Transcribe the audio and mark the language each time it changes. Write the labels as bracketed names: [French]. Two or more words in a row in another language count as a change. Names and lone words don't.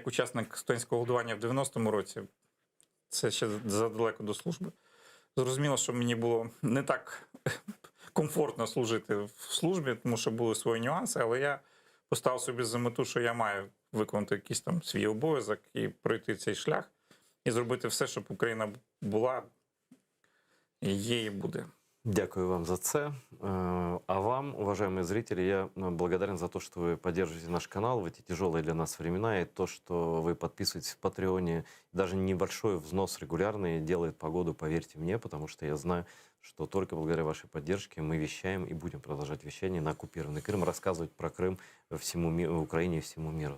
[Ukrainian] учасник студентського голодування в 90-му році, це ще задалеко до служби, зрозуміло, що мені було не так комфортно служити в службі, тому що були свої нюанси, але я поставив собі за мету, що я маю виконати якийсь там свій обов'язок і пройти цей шлях, і зробити все, щоб Україна була, і є, і буде. Дякую вам за це. [Russian] А вам, уважаемые зрители, я благодарен за то, что вы поддерживаете наш канал в эти тяжелые для нас времена, и то, что вы подписываетесь в Патреоне. Даже небольшой взнос регулярный делает погоду, поверьте мне, потому что я знаю, что только благодаря вашей поддержке мы вещаем и будем продолжать вещание на оккупированный Крым, рассказывать про Крым всему Украине и всему миру.